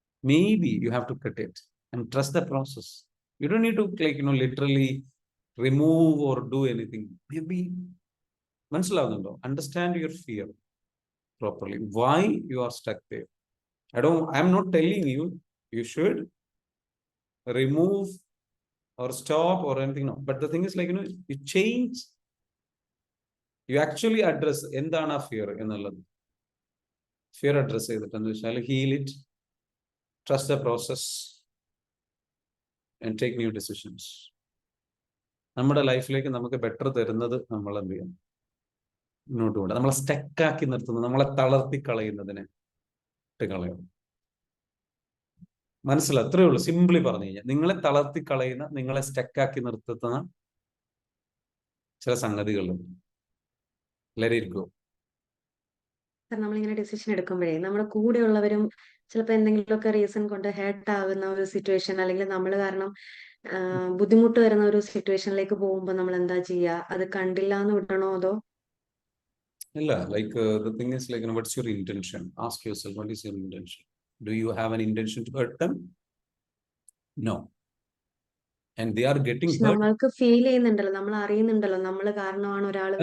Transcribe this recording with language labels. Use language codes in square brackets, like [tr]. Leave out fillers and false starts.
[en] Maybe you have to cut it and trust the process. You don't need to literally remove or do anything. [ml] Maybe മനസ്സിലാവുന്നുണ്ടോ? [en] Understand your fear properly. Why you are stuck there? I'm not telling you you should remove or stop or anything. No. But the thing is you change. You actually address [ml] എന്താണ് ആ fear എന്നുള്ളത്. [en] Fear address [ml] ചെയ്തിട്ടെന്ന് വെച്ചാൽ [en] heal it, trust the process and take new decisions. [ml] നമ്മുടെ ലൈഫിലേക്ക് നമുക്ക് better തരുന്നത് നമ്മൾ എന്ത് ചെയ്യണം? മുന്നോട്ട് പോകണം. നമ്മളെ സ്റ്റക്കാക്കി നിർത്തുന്നത്, നമ്മളെ തളർത്തി കളയുന്നതിനെ കളയണം. മനസ്സിലായി? അത്രയേ ഉള്ളൂ. സിംപിളി പറഞ്ഞു കഴിഞ്ഞാൽ നിങ്ങളെ തളർത്തി കളയുന്ന, നിങ്ങളെ സ്റ്റക്കാക്കി നിർത്തുന്ന ചില സംഗതികളുണ്ട്. [en] Let it go. [ml] നമ്മളിങ്ങനെ ഡിസിഷൻ എടുക്കുമ്പോഴേ നമ്മുടെ കൂടെയുള്ളവരും ചിലപ്പോൾ എന്തെങ്കിലുമൊക്കെ റീസൺ കൊണ്ട് ഹേർട്ട് ആകുന്ന ഒരു സിറ്റുവേഷൻ, അല്ലെങ്കിൽ നമ്മൾ കാരണം ബുദ്ധിമുട്ട് വരുന്ന ഒരു സിറ്റുവേഷനിലേക്ക് പോകുമ്പോൾ നമ്മൾ എന്താ ചെയ്യുക? അത് കണ്ടില്ല എന്ന് വിടണോ അതോ? ഇല്ല, [en] the thing is what's your intention? Ask yourself, what is your intention? Do you have an intention to hurt them? No. And they are getting hurt. [ml] നമ്മൾക്ക് ഫീൽ ചെയ്യുന്നുണ്ടല്ലോ, നമ്മൾ അറിയുന്നുണ്ടല്ലോ നമ്മൾ കാരണമാണ് ഒരാൾ